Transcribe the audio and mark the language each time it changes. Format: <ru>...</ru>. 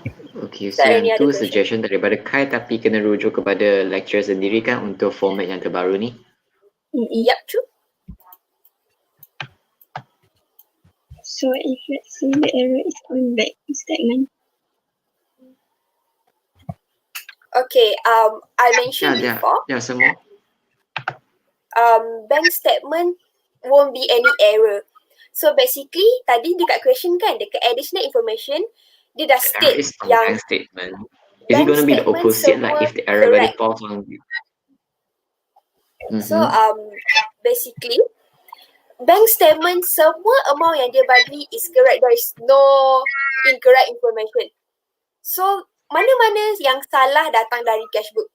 <ms>Okay, so yang tu suggestion daripada Kai, tapi kena rujuk kepada lecturer sendiri kan untuk format yang terbaru ni?</ms> <en>Yep, true. So if let's say the error is on bank statement. Okay, I mentioned before.</en> <ms>Ya, semua.</ms> <en>Bank statement won't be any error.</en> <ms>So basically, tadi dekat question kan, dekat additional information, dia dah state yang</ms> <en>bank statement. Is it going to be the opposite, like if the error already falls on you? So basically, bank statement</en> <ms>semua amount yang dia bagi</ms> <en>is correct. There is no incorrect information.</en> <ms>So mana-mana yang salah datang dari cash book.</ms>